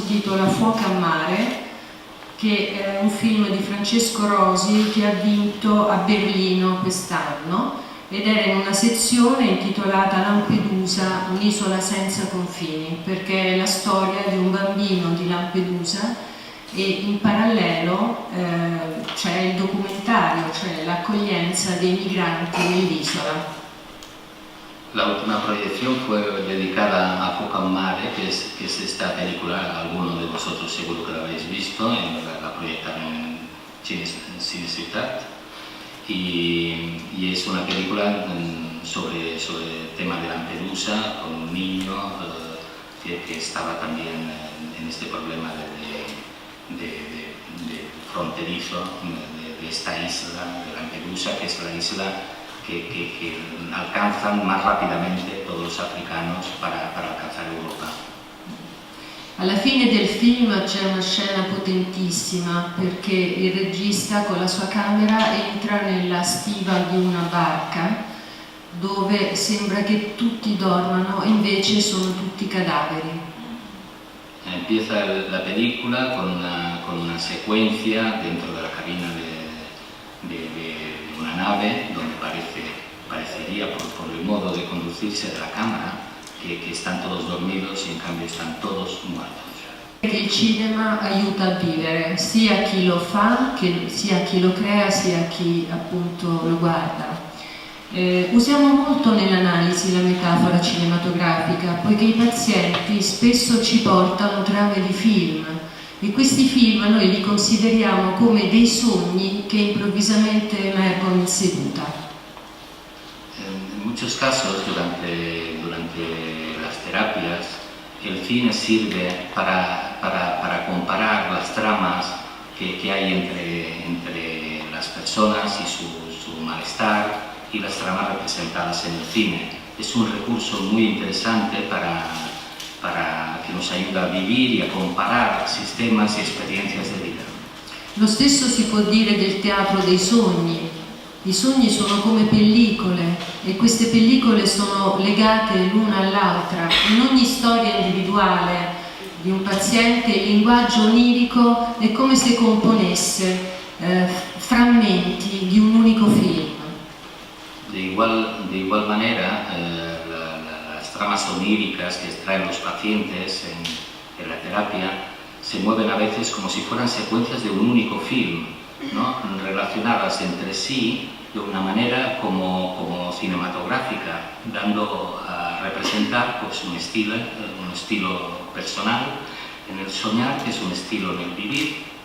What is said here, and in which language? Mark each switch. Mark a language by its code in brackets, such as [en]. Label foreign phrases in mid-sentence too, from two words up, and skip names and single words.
[it] intitola Fuoco a mare, che è un film di Francesco Rosi che ha vinto a Berlino quest'anno ed era in una sezione intitolata Lampedusa, un'isola senza confini, perché è la storia di un bambino di Lampedusa e in parallelo c'è il documentario, cioè l'accoglienza dei migranti nell'isola. [es] La última proyección fue dedicada a Fuoco a mare, que es esta película, alguno de vosotros seguro que la habéis visto, la proyectaron en Cinecittà, y es una película sobre el tema de Lampedusa, con un niño que estaba también en este problema de fronterizo de esta isla de Lampedusa, que es la isla que alcanzan más rápidamente todos los africanos para alcanzar Europa. [it] Alla fine del film c'è una scena potentissima perché il regista con la sua camera entra nella stiva di una barca dove sembra che tutti dormano e invece sono tutti cadaveri. [es] Empieza la película con una secuencia dentro de la cabina de una nave donde parecería por el modo de conducirse de la cámara che están todos dormidos y en cambio están todos muertos. [it] Il cinema aiuta a vivere sia chi lo fa, sia chi lo crea, sia chi appunto lo guarda. Usiamo molto nell'analisi la metafora cinematografica poiché i pazienti spesso ci portano trame di film e questi film noi li consideriamo come dei sogni che improvvisamente emergono in seduta. [es] En muchos casos durante las terapias el cine sirve para comparar las tramas que hay entre las personas y su malestar y las tramas representadas en el cine. Es un recurso muy interesante para que nos ayuda a vivir y a comparar sistemas y experiencias de vida. [it] Lo stesso si può dire del teatro dei sogni. I sogni sono come pellicole e queste pellicole sono legate l'una all'altra. In ogni storia individuale di un paziente il linguaggio onirico è come se componesse frammenti di un unico film. [es] De igual manera, las tramas oníricas que extraen los pacientes en la terapia se mueven a veces como si fueran secuencias de un único film, ¿no? Relacionadas entre sí de una manera como cinematográfica, dando a representar pues, un estilo personal en el soñar, [it] che è un stile nel vivere.